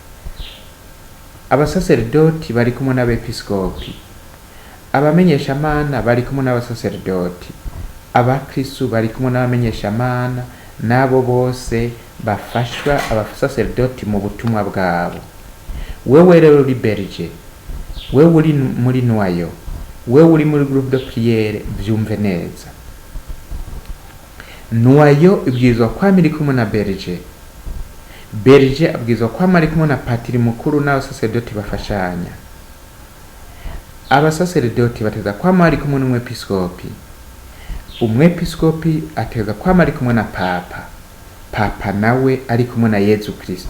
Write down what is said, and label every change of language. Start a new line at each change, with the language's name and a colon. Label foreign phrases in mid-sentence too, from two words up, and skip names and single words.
Rundi: abasaserdoti bari kumwe n'abepiskopi, abamenyeshamana bari kumwe n'abasaserdoti, abakristu bari kumwe n'abamenyeshamana, nabo bose bafashwa abasaserdoti mu butumwa bwabo. Wewe rero uri berger, wewe uri muri noyo, wewe uri muri
French: groupe de prière,
Rundi: vyumve neza. Noyo ibwirizwa kwama iri kumwe na berger, berger abwirizwa kwama ari kumwe na patiri mukuru n'abasaserdoti bafashanya. Abasaserdoti bateza kwama ari kumwe n'umwepiskopi, umwepiskopi ateza kwama ari kumwe na papa, papa nawe ari kumwe na Yezu Kristo.